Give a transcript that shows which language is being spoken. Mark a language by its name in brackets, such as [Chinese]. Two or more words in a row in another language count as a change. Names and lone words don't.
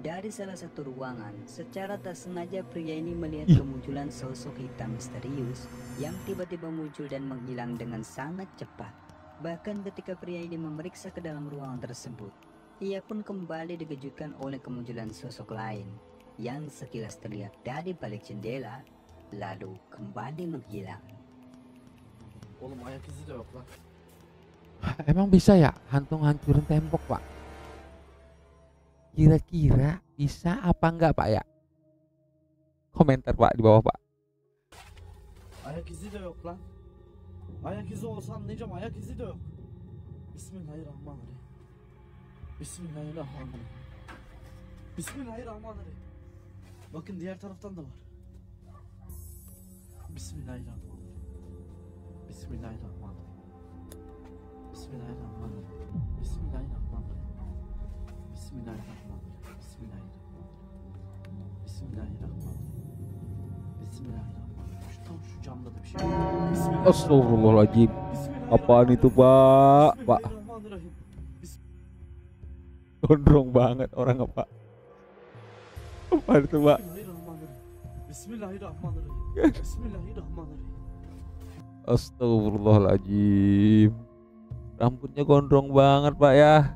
[Indonesian] Dari salah satu ruangan, secara tak sengaja pria ini melihat kemunculan sosok hitam misterius yang tiba-tiba muncul dan menghilang dengan sangat cepat. Bahkan ketika pria ini memeriksa ke dalam ruangan tersebut, ia pun kembali dikejutkan oleh kemunculan sosok lain yang sekilas terlihat dari balik jendela, lalu kembali menghilang. [Turkish] Oğlum ayak izi de yok lan. [Indonesian] Emang bisa ya hantu ngancurin tembok, Pak? Kira-kira bisa apa enggak, Pak ya? Komentar, Pak, di bawah, Pak. [Turkish] Ayak izi de yok lan. Ayak izi olsa anlayacağım, ayak izi de yok. Bismillahirrahmanirrahim. [Arabic] بسم الله الرحمن الرحيم بسم الله الرحمن الرحيم. [Turkish] Bakın diğer taraftan da var. Bismillahirrahmanirrahim. [Arabic] بسم الله الرحمن الرحيم بسم الله الرحمن الرحيم. بسم الله الرحمن الرحيم بسم الله الرحمن الرحيم. بسم الله الرحمن الرحيم بسم الله الرحمن الرحيم. بسم الله الرحمن الرحيم. [Turkish] Şu camda da bir şey var. [Arabic] بسم الله الرحمن الرحيم. أستغفر الله العظيم. [Indonesian] Apaan itu, Pak? Pak, [Arabic] بسم الله الرحمن الرحيم. [Indonesian] gondrong banget orang apa? Apaan itu, Pak? [Arabic] بسم الله الرحمن الرحيم بسم الله الرحمن الرحيم. [Indonesian] Astagfirullahaladzim. Rambutnya gondrong banget, Pak ya.